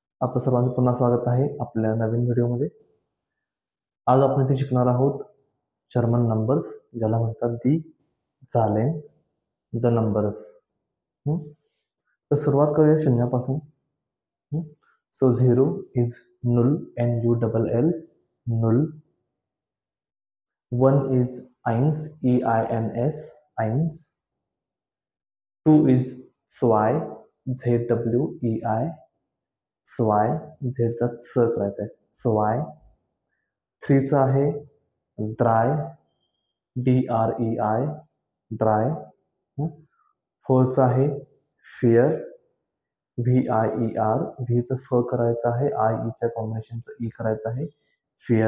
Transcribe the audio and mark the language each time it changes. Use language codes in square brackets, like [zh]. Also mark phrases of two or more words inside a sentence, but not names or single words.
[mr] आपलं सर्वांचं पुन्हा स्वागत आहे आपल्या नवीन व्हिडिओमध्ये. आज आपण इथे शिकणार आहोत [en] German numbers, [mr] ज्याला म्हणतात [de] die Zahlen, [en] the numbers. [mr] तर सुरुवात करूया शून्यापासून. [en] so 0 is [de] null, NULL, null. 1 is eins, EINS, eins. 2 is zwei, ZWEI, zwei, [mr] Z चा च करायचा आहे, [de] zwei. 3 [mr] चा आहे [de] drei, DREI, drei. [mr] 4 चा आहे [de] fear, VIER, [mr] V चं फ करायचं आहे, I च्या कॉम्बिनेशनचं ई करायचं आहे, fear.